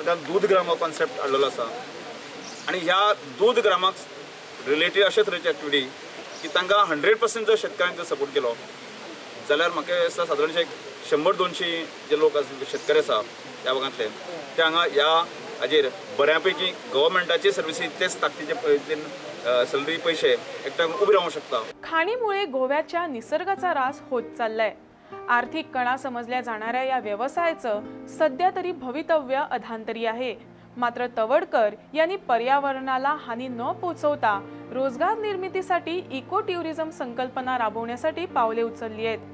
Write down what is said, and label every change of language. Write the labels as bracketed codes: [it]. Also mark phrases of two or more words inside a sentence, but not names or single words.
[kok] सरकार दूध ग्राम हो कॉन्सेप्ट हाडलेलो आसा आनी ह्या दूध ग्रामाक रिलेटेड अशे तरेची एक्टिविटी की तांकां 100% जर शेतकऱ्यांक जर सपोर्ट केलो जाल्यार म्हाका दिसता सादारणशे 100-200 जे लोक शेतकरी आसा ह्या भागांतले ते हांगा ह्या हाजेर बऱ्यापैकी गव्हर्मेंटाचे सर्विसीस तेच ताकदीचे सॅलरी पैसे एकट्या उबे रावूंक शकता। [mr] खाणीमुळे गोव्याच्या निसर्गाचा ऱ्हास होत चाललाय। आर्थिक कणा समजल्या जाणाऱ्या या व्यवसायाचं सध्या तरी भवितव्य अधांतरी आहे। मात्र तवडकर यांनी पर्यावरणाला हानी न पोहोचवता रोजगार निर्मितीसाठी [en] eco tourism [mr] संकल्पना राबवण्यासाठी पावले उचलली आहेत।